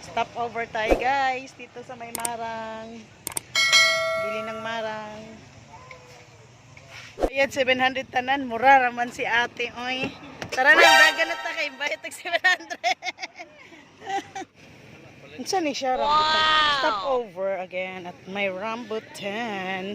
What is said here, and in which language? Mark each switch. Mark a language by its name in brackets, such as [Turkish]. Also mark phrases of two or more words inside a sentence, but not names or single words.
[English] Stop over [Filipino] tayo guys dito sa may marang. Bili ng marang. [Cebuano] Ayan 700 tanan, mura raman si ate oy. [Filipino] Tara na, [Cebuano] dagan na ta kay bayad tag 700. Unsa ni siya rambutan? [English] Stop over again at my rambutan.